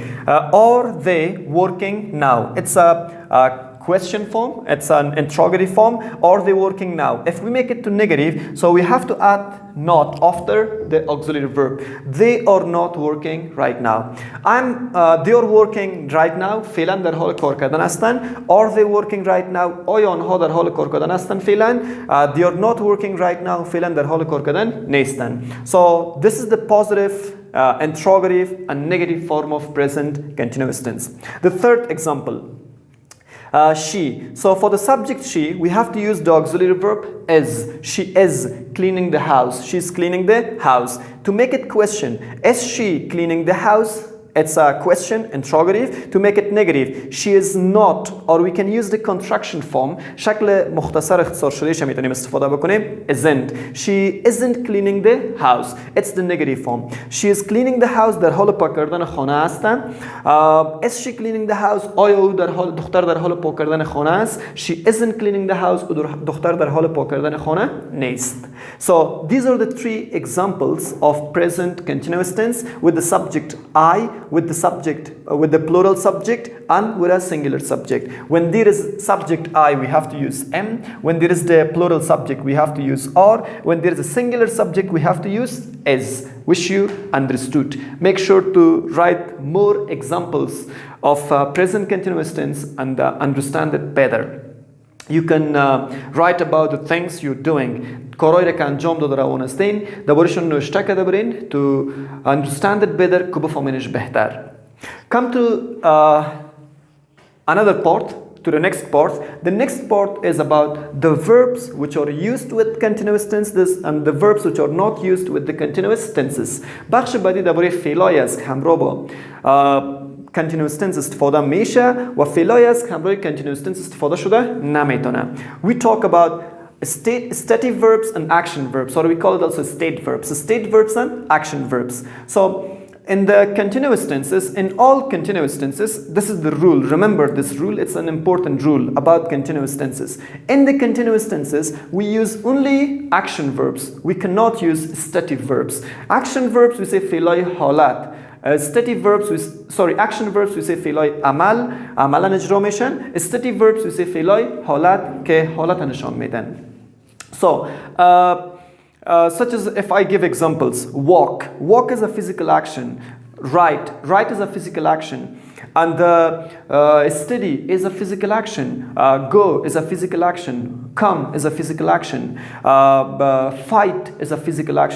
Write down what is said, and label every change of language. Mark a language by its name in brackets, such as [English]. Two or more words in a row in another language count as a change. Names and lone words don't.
[English] Are they working now? It's a question form, it's an interrogative form. Are they working now? If we make it to negative, so we have to add not after the auxiliary verb. They are not working right now. They are working right now. [Persian] فعلا در حال کار کردن هستن. [English] Are they working right now? [Persian] آیا آنها در حال کار کردن هستن فعلا؟ [English] They are not working right now. [Persian] فعلا در حال کار کردن نیستن. [English] So this is the positive, interrogative and negative form of present continuous tense. The third example. She. So for the subject she, we have to use the auxiliary verb is. She is cleaning the house. She's cleaning the house. To make it question, is she cleaning the house? It's a question, interrogative. To make it negative, she is not, or we can use the contraction form. [Persian] شکل مختصر اختصار شده میتونیم استفاده بکنیم. [English] Isn't. She isn't cleaning the house. It's the negative form. She is cleaning the house. [Persian] در حال پاک کردن خانه هستن. [English] Is she cleaning the house? [Persian] آیا او دختر در حال پاک کردن خانه است؟ [English] She isn't cleaning the house. [Persian] دختر در حال پاک کردن خانه نیست. [English] So these are the three examples of present continuous tense with the subject I, with the subject, with the plural subject and with a singular subject. When there is subject I, we have to use am. When there is the plural subject, we have to use are. When there is a singular subject, we have to use is. Wish you understood. Make sure to write more examples of present continuous tense and understand it better. You can write about the things you're doing. [Persian] کارهایی را که انجام داده روان هستین درباره‌شون نوشته کرده برین [English] to understand it better [Persian] که بفهمینش بهتر. [English] Come to another part, to the next part. The next part is about the verbs which are used with continuous tenses and the verbs which are not used with the continuous tenses. [Persian] بخش بعدی درباره فعلایی است که همراه با [English] continuous tense [Persian] استفاده میشه و فعلایی است که همراه [English] continuous tense [Persian] استفاده شده نمیتونه. [English] We talk about stative verbs and action verbs, or we call it also state verbs and action verbs. So in the continuous tenses, in all continuous tenses, this is the rule. Remember this rule, it's an important rule about continuous tenses. In the continuous tenses, we use only action verbs. We cannot use stative verbs. Action verbs, we say [Persian] فعلای حالت. [English] Stative verbs, action verbs, we say [Persian] فعلای عمل، عملا اجرا میشن. [English] Stative verbs, we say [Persian] فعلای حالت که حالت نشان میدن. [English] So, such as if I give examples, walk is a physical action. Write is a physical action. And study is a physical action. Go is a physical action. Come is a physical action. Fight is a physical action.